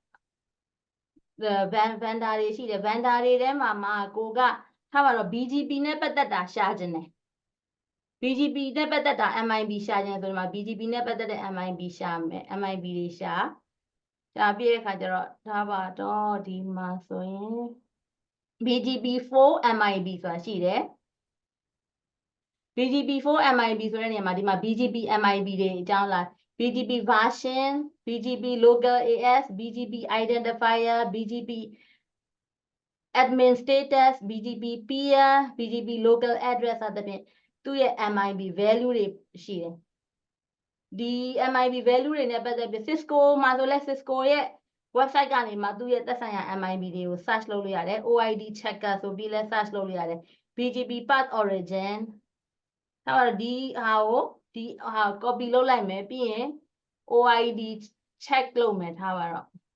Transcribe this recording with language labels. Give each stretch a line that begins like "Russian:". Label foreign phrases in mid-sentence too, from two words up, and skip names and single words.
Burmese: တဲ့vendor တွေရှိတယ် vendor တွေထဲမှာကိုကထားပါတော့ BGP နဲ့ပတ်သက်တာရှာခြင်းတယ် BGP နဲ့ပတ်သက်တာ MIB ရှာခြင်းဆိုဒီမှာ BGP နဲ့ပတ်သက်တဲ့ MIB ရှာမယ် MIB တွေရှာပြည့်တဲ့အခါကျတော့ထားပါတော့ဒီမှာဆိုရင်
English: BGP4 MIB
Burmese: ဆိုတာရှိတယ်
English: BGP4 MIB
Burmese: ဆိုတဲ့နေရာမှာဒီမှာ
English: BGP MIB
Burmese: တွေအကြောင်းလား
English: BGP version BGP local AS BGP identifier BGP admin status BGP peer BGP local address
Burmese: စသဖြင့်သူ့ရဲ့
English: MIB value
Burmese: တွေရှိတယ်ဒီ
English: MIB value
Burmese: တွေနဲ့ပတ်သက်ပြီး Cisco မှာဆိုလဲ Cisco ရဲ့ website ကနေမှသူ့ရဲ့သက်ဆိုင်ရာ MIB တွေကို search လုပ်လို့ရတယ်
English: OID checker
Burmese: ဆိုပြီးလဲ search လုပ်လို့ရတယ်
English: BGP path origin
Burmese: အဲ့တော့ဒီဟာ copy လုပ်လိုက်မယ်ပြီးရင်
English: OID check
Burmese: လုပ်မယ်ထားပါတော့